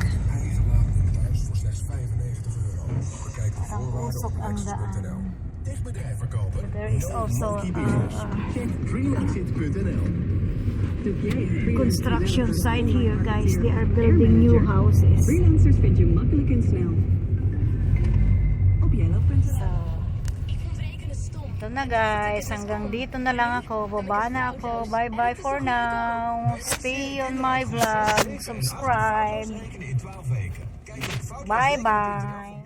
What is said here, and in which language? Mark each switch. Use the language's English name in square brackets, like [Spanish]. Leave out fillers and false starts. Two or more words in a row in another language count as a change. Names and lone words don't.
[Filipino] Parang usok ang daan. [English] There is also construction site here, guys. They are building new houses. [Dutch] Freelancers vind je makkelijk en snel. Op yellow.nl. [Filipino] So, ito na guys. Hanggang dito na lang ako. Baba na ako. [English] Bye bye for now. Stay on my vlog. Subscribe. Bye bye.